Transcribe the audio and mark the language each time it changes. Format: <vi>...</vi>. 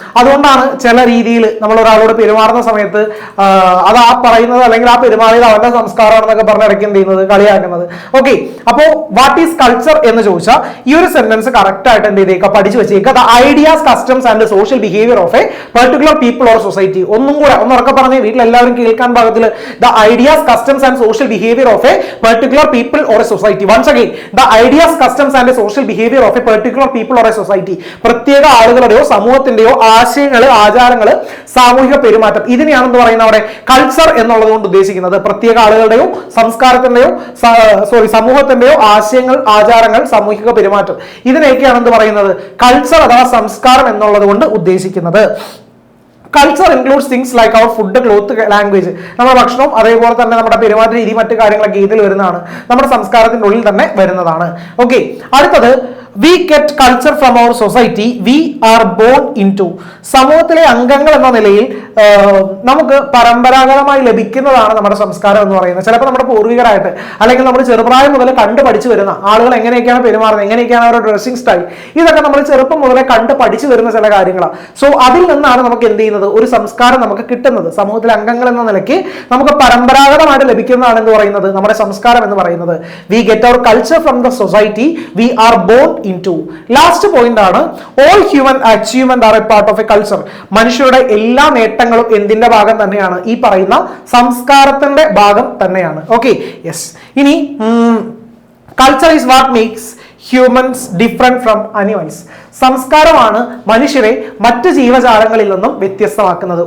<ml>അതുകൊണ്ടാണ് ചില രീതിയിൽ നമ്മൾ ഒരാളോട് പെരുമാറുന്ന സമയത്ത് അത് ആ പറയുന്നത് അല്ലെങ്കിൽ ആ പെരുമാറിയത് അവന്റെ സംസ്കാരമാണെന്നൊക്കെ പറഞ്ഞ് ഇടയ്ക്ക് എന്ത് ചെയ്യുന്നത്, കളിയാക്കുന്നത്. ഓക്കെ, അപ്പോ</ml> <en>what is culture</en> <ml>എന്ന് ചോദിച്ചാൽ ഈ ഒരു സെന്റൻസ് കറക്റ്റ് ആയിട്ട് എന്ത് ചെയ്തേക്കുക, പഠിച്ചു വെച്ചേക്കുക.</ml> <en>The ideas, customs and social behaviour of a particular people or society.</en> <ml>ഒന്നും കൂടെ ഒന്നുറക്കെ പറഞ്ഞ് വീട്ടിൽ എല്ലാവരും കേൾക്കാൻ</ml> <en>the ideas, customs and social behavior of a particular people or a society. Once again, the ideas, customs and social behavior of a particular people or a society.</en> <ml>പ്രത്യേക ആളുകളുടെയോ സമൂഹത്തിന്റെയോ ആശയങ്ങൾ, ആചാരങ്ങൾ, സാമൂഹിക പെരുമാറ്റം, ഇതിനെയാണ് എന്ന് പറയുന്നത് അവിടെ കൾച്ചർ എന്നുള്ളത് കൊണ്ട് ഉദ്ദേശിക്കുന്നത്. പ്രത്യേക ആളുകളുടെയോ സംസ്കാരത്തിന്റെയോ സമൂഹത്തിന്റെയോ ആശയങ്ങൾ, ആചാരങ്ങൾ, സാമൂഹിക പെരുമാറ്റം, ഇതിനെയൊക്കെയാണ് എന്ന് പറയുന്നത് കൾച്ചർ അഥവാ സംസ്കാരം എന്നുള്ളത് കൊണ്ട് ഉദ്ദേശിക്കുന്നത്.</ml> <en>Culture includes things like our food, cloth, language.</en> <ml>നമ്മുടെ ഭക്ഷണവും അതേപോലെ തന്നെ നമ്മുടെ പെരുമാറ്റ രീതി, മറ്റു കാര്യങ്ങളൊക്കെ ഇതിൽ വരുന്നതാണ്, നമ്മുടെ സംസ്കാരത്തിന്റെ ഉള്ളിൽ തന്നെ വരുന്നതാണ്.</ml> <en>okay,</en> <ml>അടുത്തത്,</ml> <en>We get culture from our society we are born into.</en> <ml>സമൂഹത്തിലെ അംഗങ്ങൾ എന്ന നിലയിൽ നമുക്ക് പരമ്പരാഗതമായി ലഭിക്കുന്നതാണ് നമ്മുടെ സംസ്കാരം എന്ന് പറയുന്നത്. ചിലപ്പോൾ നമ്മുടെ പൂർവികരായിട്ട് അല്ലെങ്കിൽ നമ്മൾ ചെറുപ്രായം മുതൽ കണ്ടു പഠിച്ചു വരുന്ന ആളുകൾ എങ്ങനെയൊക്കെയാണ് പെരുമാറുന്നത്, എങ്ങനെയൊക്കെയാണ് അവരുടെ ഡ്രസ്സിംഗ് സ്റ്റൈൽ, ഇതൊക്കെ നമ്മൾ ചെറുപ്പം മുതലേ കണ്ട് പഠിച്ചു വരുന്ന ചില കാര്യങ്ങളാണ്. സോ അതിൽ നിന്നാണ് നമുക്ക് എന്ത് ചെയ്യുന്നത്, ഒരു സംസ്കാരം നമുക്ക് കിട്ടുന്നത്. സമൂഹത്തിലെ അംഗങ്ങൾ എന്ന നിലയ്ക്ക് നമുക്ക് പരമ്പരാഗതമായിട്ട് ലഭിക്കുന്നതാണ് എന്ന് പറയുന്നത് നമ്മുടെ സംസ്കാരം എന്ന് പറയുന്നത്.</ml> <en>We get our culture from the society we are born into.</en> <ml>Last point ആണ്,</ml> <en>all human achievement are a part of a culture.</en> <ml>മനുഷ്യരുടെ എല്ലാ നേട്ടങ്ങളും എന്തിന്റെ ഭാഗം തന്നെയാണ്, ഈ പറയുന്ന സംസ്കാരത്തിന്റെ ഭാഗം തന്നെയാണ്. Okay, yes.</ml> <en>ഇനി culture is what makes humans different from animals.</en> <ml>സംസ്കാരമാണ് മനുഷ്യരെ മറ്റ് ജീവജാലങ്ങളിൽ നിന്നും വ്യത്യസ്തമാക്കുന്നത്.</ml>